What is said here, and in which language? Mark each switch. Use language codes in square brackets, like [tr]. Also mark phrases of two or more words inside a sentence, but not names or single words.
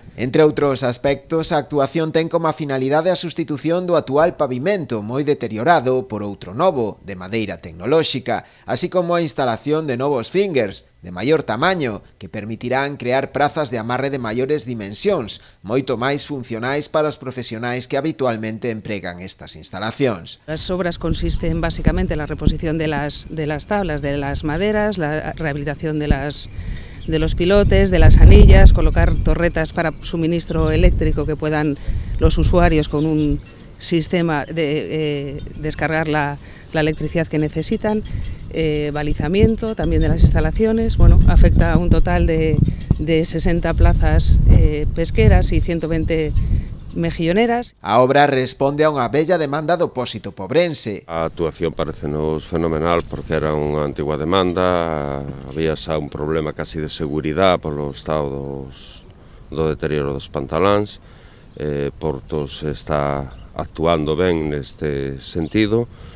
[gl] Entre outros aspectos, a actuación ten como finalidade a sustitución do actual pavimento moi deteriorado por outro novo, de madeira tecnolóxica, así como a instalación de novos fingers, de maior tamaño, que permitirán crear prazas de amarre de maiores dimensións, moito máis funcionais para os profesionais que habitualmente empregan estas instalacións. [es] Las obras consisten básicamente en la reposición de las tablas, de las maderas, la rehabilitación de los pilotes, de las anillas, colocar torretas para suministro eléctrico que puedan los usuarios con un sistema de descargar la electricidad que necesitan, balizamiento también de las instalaciones. Bueno, afecta a un total de 60 plazas pesqueras y 120 mejilloneras. [gl] A obra responde a unha bella demanda do pósito pobrense. A actuación parecenos fenomenal porque era unha antigua demanda, había xa un problema casi de seguridade polo estado do deterioro dos pantaláns. Portos está actuando ben neste sentido.